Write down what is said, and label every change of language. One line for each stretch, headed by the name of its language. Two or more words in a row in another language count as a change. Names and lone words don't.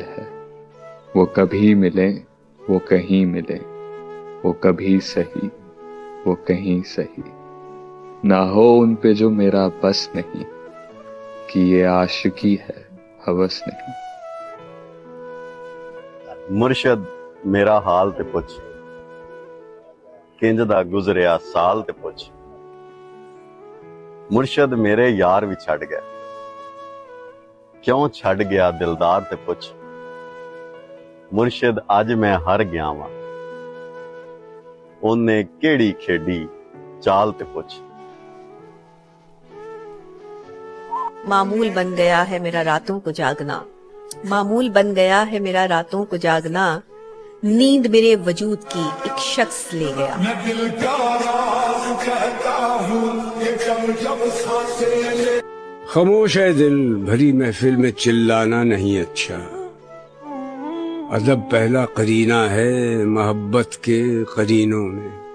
Urdu: ہے، وہ کبھی ملیں وہ کہیں ملیں، وہ کبھی سہی وہ کہیں سہی، نہ ہو ان پہ جو میرا بس نہیں، کہ یہ عاشقی ہے ہوس نہیں۔
Punjabi: مرشد میرا حال تے پوچھ، کنج دا گزریا سال تے پوچھ، مرشد میرے یار بھی چھڑ گیا، کیوں چھڑ گیا دلدار تے پوچھ، مرشد اج میں ہر گیا واں، انہیں کیڑی کھیڈی چال تے پوچھ۔
Urdu: معمول بن گیا ہے میرا راتوں کو جاگنا، معمول بن گیا ہے میرا راتوں کو جاگنا، نیند میرے وجود کی ایک شخص لے گیا۔ خاموش ہے دل بھری محفل میں چلانا نہیں اچھا، ادب پہلا قرینہ ہے محبت کے قرینوں میں۔